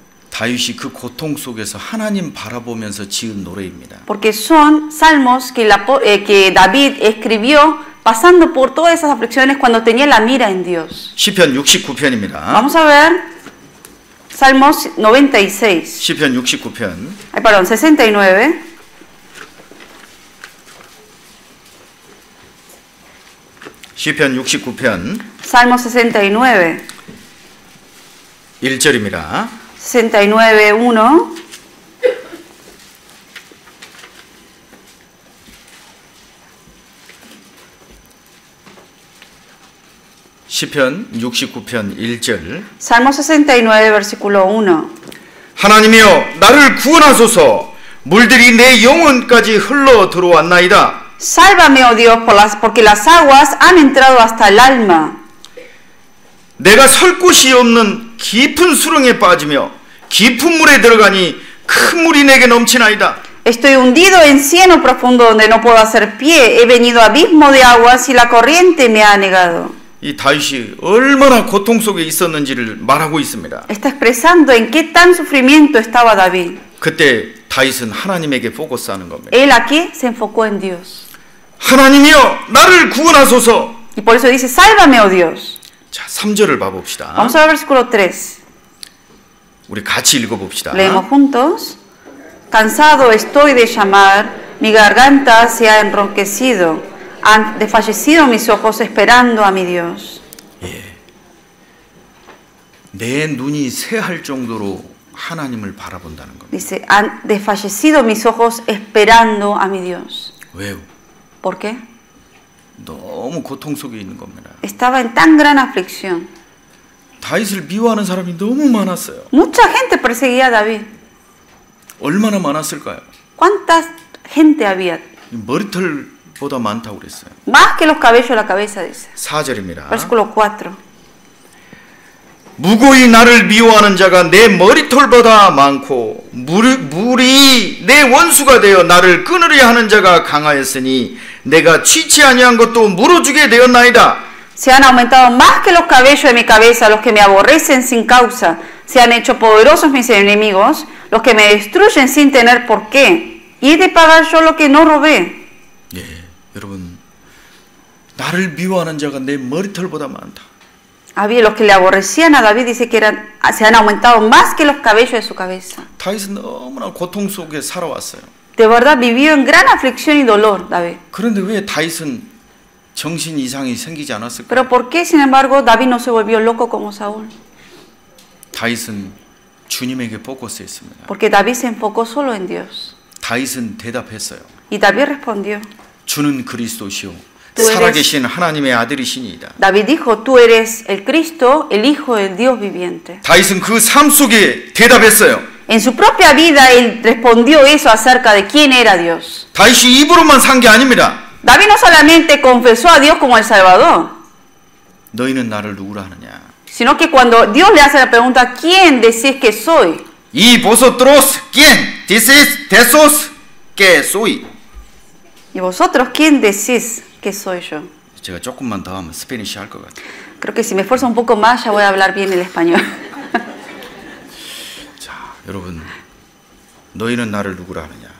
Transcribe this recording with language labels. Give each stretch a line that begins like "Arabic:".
Korean: 다윗이 그 고통 속에서 하나님 바라보면서 지은 노래입니다.
Spanish: Porque son salmos que David escribió pasando por todas esas aflicciones cuando tenía la mira en Dios.
Korean: 시편 69편입니다.
Spanish: Vamos a ver Salmos 96.
Korean: 시편 69편.
Spanish: Ay, perdón, 69.
Korean: 시편 69편
Spanish: Salmo 69.
Korean: 1절입니다.
Spanish: 69:1.
Korean: 시편 69편 1절.
Spanish: Salmo 69, versículo 1.
Korean: 하나님이여 나를 구원하소서. 물들이 내 영혼까지 흘러 들어왔나이다.
Spanish: Sálvame, oh Dios, porque las aguas han entrado hasta el alma.
Korean: 내가 설 곳이 없는 깊은 수렁에 빠지며 깊은 물에 들어가니 큰 물이 내게 넘치나이다.
Spanish: Estoy hundido en cieno profundo donde no puedo hacer pie. He venido a abismo de aguas y la corriente me ha anegado.
Korean: 이 다윗이 얼마나 고통 속에 있었는지를 말하고 있습니다.
Spanish: Está expresando en qué tan sufrimiento estaba David.
Korean: 그때 다윗은 하나님에게 포커스하는 겁니다.
Spanish: Él aquí se enfocó en Dios.
Korean: 하나님이여 나를 구원하소서.
Spanish: Y por eso dice, sálvame, oh Dios.
Korean: 자, 3절을 봐봅시다.
Spanish: Vamos a ver versículo 3.
Korean: 우리 같이 읽어봅시다.
Spanish: Leemos juntos. Cansado estoy de llamar, mi garganta se ha enronquecido. Han desfallecido mis ojos esperando a mi Dios.
Korean: 내 눈이 새할 정도로 하나님을 바라본다는 겁니다.
Spanish: Dice, han desfallecido mis ojos esperando a mi Dios.
Korean: 왜요?
Spanish: ¿Por qué?
Korean: 너무 고통 속에 있는 겁니다.
Spanish: Estaba en tan gran aflicción.
Korean: 다윗을 미워하는 사람이 너무 많았어요.
Spanish: Mucha gente perseguía a David.
Korean: 얼마나 많았을까요?
Spanish: ¿Cuánta gente había?
Korean: 머리털보다 많다고 그랬어요.
Spanish: Más que los cabellos de la cabeza, dice.
Korean: 4절입니다.
Spanish: Versículo 4.
Korean: 무고히 나를 미워하는 자가 내 머리털보다 많고 물이 내 원수가 되어 나를 끊으려 하는 자가 강하였으니 내가 취치 아니한 것도 물어주게 되었나이다.
Spanish: Se han aumentado más que los cabellos de mi cabeza los que me aborrecen sin causa. Se han hecho poderosos mis enemigos, los que me destruyen sin tener por qué. Y he de pagar yo lo que no robé.
Korean: 예, 여러분 나를 미워하는 자가 내 머리털보다 많다.
Spanish: Había los que le aborrecían a David, dice que se han aumentado más que los cabellos de su cabeza.
Korean: 다윗은 너무나 고통 속에 살아왔어요.
Spanish: De verdad vivió en gran aflicción y dolor, David.
Korean: 그런데 왜 다윗은 정신 이상이 생기지 않았을까?
Spanish: Pero ¿por qué, sin embargo, David no se volvió loco como Saúl?
Korean: 다윗은 주님에게 포커스했습니다.
Spanish: Porque David se enfocó solo en Dios.
Korean: 다윗은 대답했어요.
Spanish: Y David respondió,
Korean: 주는 그리스도시요 살아계신 하나님의 아들이시니이다.
Spanish: David dijo, tú eres el Cristo, el Hijo del Dios viviente.
Korean: 다윗은 그 삶 속에 대답했어요.
Spanish: En su propia vida él respondió eso acerca de quién era Dios.
Korean: 다윗이 입으로만 산 게 아닙니다.
Spanish: David no solamente confesó a Dios como el Salvador,
Korean: 너희는 나를 누구라 하느냐?
Spanish: sino que cuando Dios le hace la pregunta, ¿quién decís que soy? 이 vosotros quién? This is tesos que soy. ¿Y vosotros quién decís que soy yo?
Korean: 제가 조금만 더 하면 스페니시 할 것 같아요.
Spanish: Creo que si me esfuerzo un poco más ya voy a hablar bien el español.
Korean: 자, 여러분, 너희는 나를 누구라 하느냐?